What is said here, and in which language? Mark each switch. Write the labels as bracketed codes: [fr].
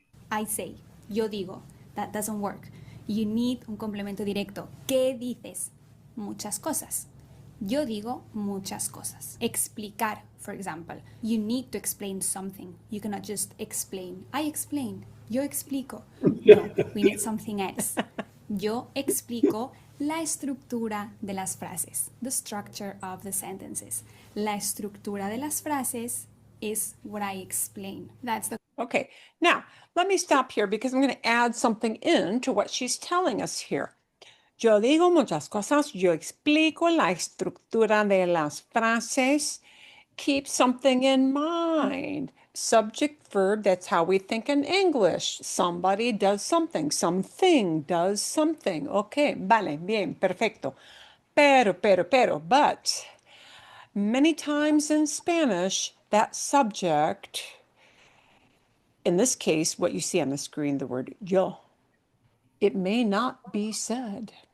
[en] I say, [es] yo digo. [en] That doesn't work. You need [es] un complemento directo. ¿Qué dices? Muchas cosas. Yo digo muchas cosas. Explicar, [en] for example. You need to explain something. You cannot just explain. I explain. [es] Yo explico. [en] No, we need something else. [es] Yo explico la estructura de las frases. [en] The structure of the sentences. [es] La estructura de las frases [en] is what I explain. That's the Okay, now let me stop here because I'm going to add something in to what she's telling us here. [es] Yo digo muchas cosas, yo explico la estructura de las frases. [en] Keep something in mind. Subject, verb, that's how we think in English. Somebody does something, something does something. Okay, [es] vale, bien, perfecto. [en] But many times in Spanish, that subject, in this case, what you see on the screen, the word yo, it may not be said.